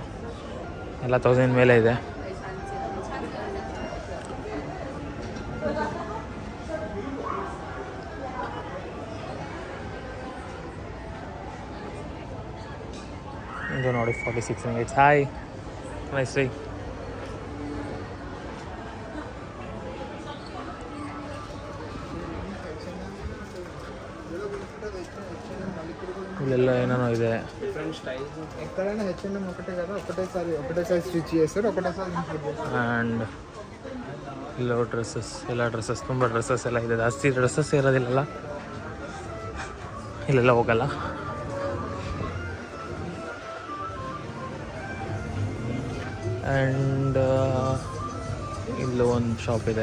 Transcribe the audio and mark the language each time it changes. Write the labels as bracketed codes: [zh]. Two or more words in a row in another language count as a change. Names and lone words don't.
[kn] ಎಲ್ಲ 1000 ಮೇಲೆ ಇದೆ. ಇದು ನೋಡಿ 46 ರಿಂಗೆಟ್ಸ್. [en] Hi, nice ರೀ. [te] ఇళ్ళల్లో ఏమైనా ಇದೆ ఎక్కడైనా హెచ్ఎంఎం ఒకటేసారి స్టిచ్ చేస్తారు, ఒకటేసారి ఇంపోర్ట్ చేస్తారు. [kn] ಆ್ಯಂಡ್ ಇಲ್ಲ ಡ್ರೆಸ್ಸಸ್, ಎಲ್ಲ ಡ್ರೆಸ್ಸಸ್, ತುಂಬ ಡ್ರೆಸ್ಸಸ್ ಎಲ್ಲ ಇದೆ. ಜಾಸ್ತಿ ಡ್ರೆಸ್ಸಸ್ ಇರೋದಿಲ್ಲಲ್ಲ, ಇಲ್ಲೆಲ್ಲ ಹೋಗಲ್ಲ. ಆ್ಯಂಡ್ ಇಲ್ಲೂ ಒಂದು ಶಾಪ್ ಇದೆ.